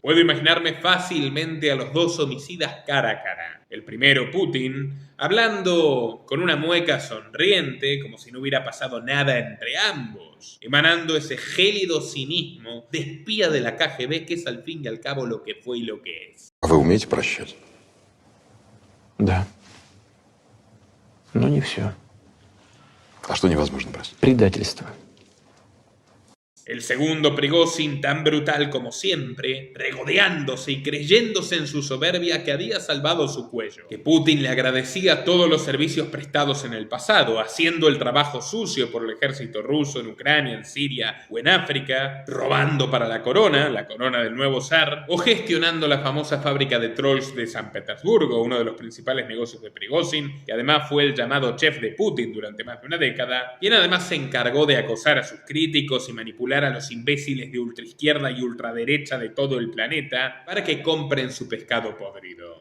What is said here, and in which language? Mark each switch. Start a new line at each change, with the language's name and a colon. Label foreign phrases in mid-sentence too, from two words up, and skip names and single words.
Spanish: Puedo imaginarme fácilmente a los dos homicidas cara a cara. El primero, Putin, hablando con una mueca sonriente, como si no hubiera pasado nada entre ambos, emanando ese gélido cinismo de espía de la KGB, que es al fin y al cabo lo que fue y lo que es.
Russian: Вы умеете прощать? Да. Но не все. А что невозможно простить? Предательство.
Spanish: El segundo, Prigozhin, tan brutal como siempre, regodeándose y creyéndose en su soberbia que había salvado su cuello. Que Putin le agradecía todos los servicios prestados en el pasado, haciendo el trabajo sucio por el ejército ruso en Ucrania, en Siria o en África, robando para la corona del nuevo zar, o gestionando la famosa fábrica de trolls de San Petersburgo, uno de los principales negocios de Prigozhin, que además fue el llamado chef de Putin durante más de una década, quien además se encargó de acosar a sus críticos y manipular a los imbéciles de ultraizquierda y ultraderecha de todo el planeta para que compren su pescado podrido.